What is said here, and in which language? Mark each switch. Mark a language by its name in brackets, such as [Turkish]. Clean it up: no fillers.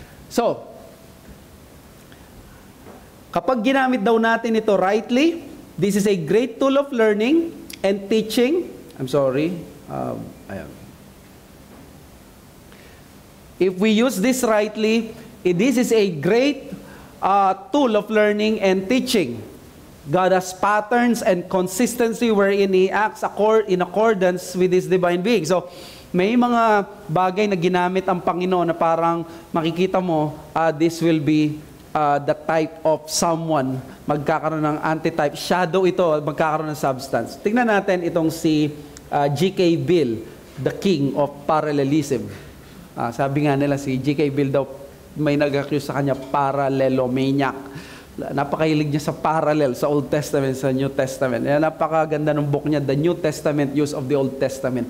[Filipino] So, kapag ginamit daw natin ito [English] rightly, this is a great tool of learning and teaching. I'm sorry. [Filipino] Ayan. [English] If we use this rightly, this is a great tool of learning and teaching. God has patterns and consistency wherein He acts in accordance with His divine being. [Filipino] So, may mga bagay na ginamit ang Panginoon na parang makikita mo, [English] this will be the type of someone, [Filipino] magkakaroon ng antitype. Shadow ito, magkakaroon ng substance. Tingnan natin itong si G.K. [English] Bill, the king of parallelism. [Filipino] Sabi nga nila si G.K. Bill daw, may nag-accuse sa kanya, parallelomaniac. Napakahilig niya sa parallel, sa Old Testament, sa New Testament. Napakaganda ng book niya, The New Testament Use of the Old Testament.